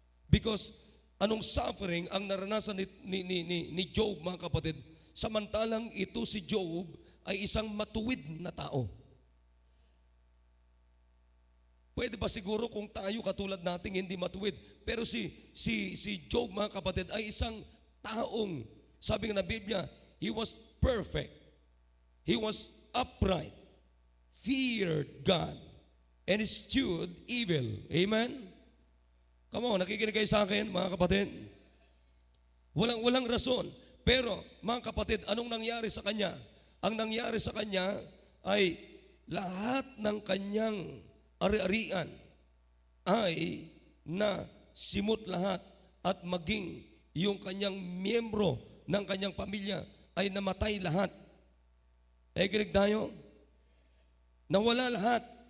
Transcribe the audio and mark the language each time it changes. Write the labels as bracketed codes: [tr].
[tl] Because anong suffering ang naranasan ni Job, mga kapatid, samantalang ito si Job ay isang matuwid na tao. Pwede ba siguro kung tayo katulad nating hindi matuwid? Pero si Job, mga kapatid, ay isang taong, sabi nga na Biblia, [en] he was perfect. He was upright, feared God, and eschewed evil. Amen? Come on, [tl] nakikinig kayo sa akin, mga kapatid? Walang rason. Pero, mga kapatid, anong nangyari sa kanya? Ang nangyari sa kanya ay lahat ng kanyang ari-arian ay na simot lahat at maging yung kanyang miyembro ng kanyang pamilya ay namatay lahat. Kinig tayo? Nawala lahat.